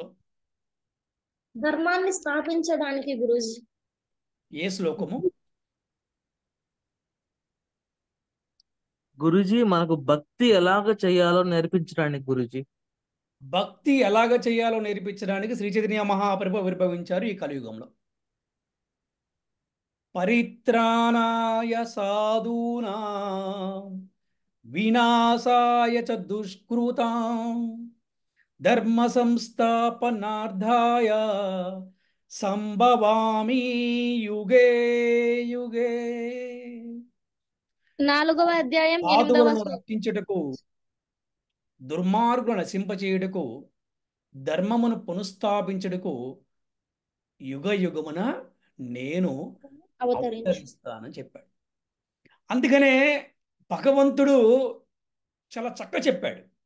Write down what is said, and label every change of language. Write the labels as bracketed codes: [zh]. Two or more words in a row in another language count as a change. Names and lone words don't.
[te] ధర్మాన్ని స్థాపించడానికి గురూజీ. ఏ శ్లోకము? గురుజీ మనకు భక్తి ఎలాగ చేయాలో నేర్పించడానికి గురుజీ. భక్తి ఎలాగ చేయాలో నేర్పించడానికి శ్రీ చైతన్య మహాప్రభు ఆవిర్భవించారు ఈ కలియుగంలో. [sa] పరిత్రాణాయ సాధూనాం వినాశాయ చ దుష్కృతాం ధర్మ సంస్థాపనార్థాయ సంభవామి యుగే యుగే. [te] 4వ అధ్యాయం 8వ సాధువులను శ్లోకం. రక్షించుటకు, దుర్మార్గులను నశింపచేయుటకు, ధర్మమును పునఃస్థాపించుటకు యుగ యుగమున నేను అవతరించు. అవతరిస్తానని చెప్పాడు. అందుకనే భగవంతుడు చాలా చక్కగా చెప్పాడు.